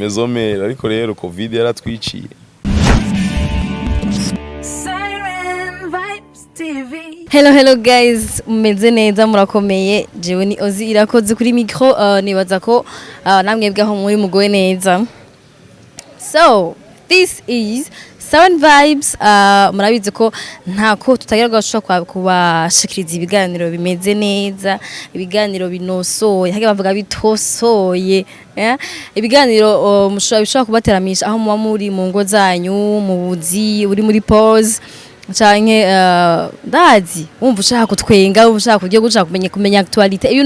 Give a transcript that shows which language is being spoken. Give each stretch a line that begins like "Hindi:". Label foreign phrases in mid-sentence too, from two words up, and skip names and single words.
Rundi: mezomera ariko rero covid yaratwiciye
English: Hello guys,
Rundi: mumeze neza murakomeye jewe ni Ozi irakoze kuri micro nibaza ko namwe bwaho muri mugoye neza.
English: So, this is 7 vibes
Rundi: murabize ko ntako tutagerwa gushaka kubashikiriza ibiganiro bimeze neza, ibiganiro binosoye, hage bavuga bitosoye, ibiganiro mushobora kubateramisha aho muba muri mu ngo zanyu, mu buzi, uri muri pause Canke ndazi umva ushaka kutwenga ushaka kujya gushaka kumenya actuality ibintu